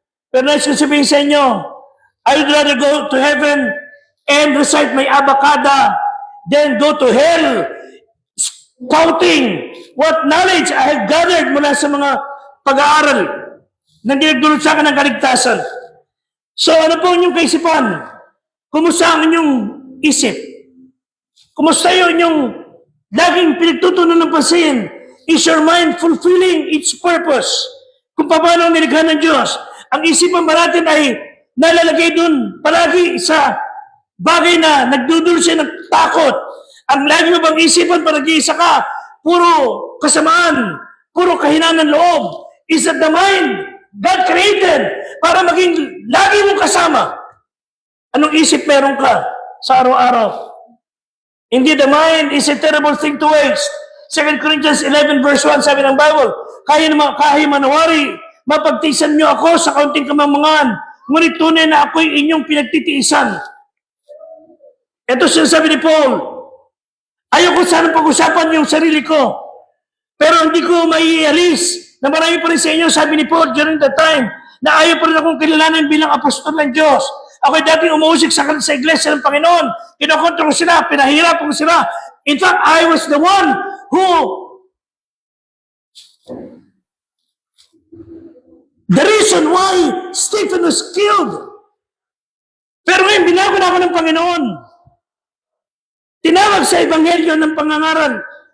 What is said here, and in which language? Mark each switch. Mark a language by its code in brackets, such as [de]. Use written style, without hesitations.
[en] Pero nais ko sabihin sa inyo, I would rather go to heaven and recite my abacada than go to hell spouting what knowledge I have gathered mula sa mga pag-aaral na dinagdulot sa akin ng kaligtasan. [tl] So, ano po inyong kaisipan? Kumusta ang inyong isip? Kumusta yung inyong laging pinagtutunan ng pansin? [en] Is your mind fulfilling its purpose? [tl] Kung paano ang nilikha ng Diyos? Ang isipan ba natin ay nalalagay dun palagi sa bagay na nagdudulot siya ng takot? Ang lagi mo bang isipan pag nag-iisa ka? Puro kasamaan, puro kahinaan ng loob. [en] Is that the mind God created para maging lagi mong kasama? [tl] Anong isip meron ka sa araw-araw? [en] Indeed, the mind is a terrible thing to waste. [tl] 2 Corinthians 11 verse 1, sabi ng Bible, kahit manawari, mapagtiisan niyo ako sa kaunting kamamangan, ngunit tunay na ako'y inyong pinagtitiisan. Ito sinasabi ni Paul, ayoko sana pag-usapan yung sarili ko, pero hindi ko maialis na marami pa rin sa inyo, sabi ni Paul during that time, na ayaw pa rin akong kilalanin bilang apostol ng Diyos. Ako'y dating umuusik sa iglesia ng Panginoon. Kinokontrol ko sila, pinahirapan ko sila. [en] In fact, I was the one who the reason why Stephen was killed. [tl] Pero ngayon, binago na ako ng Panginoon. Tinawag sa Ebanghelyo ng pangangaral.